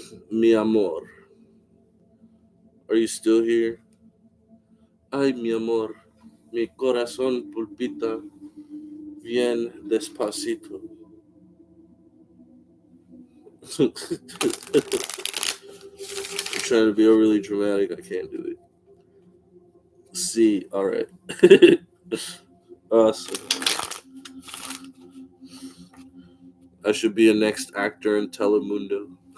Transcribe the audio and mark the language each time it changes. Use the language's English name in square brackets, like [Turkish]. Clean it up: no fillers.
[Spanish] Mi amor, [English] are you still here? [Spanish] Ay, mi amor, mi corazón pulpita bien despacito. [English] I'm trying to be overly dramatic. I can't do it. See, all right. Awesome. I should be a next actor in Telemundo.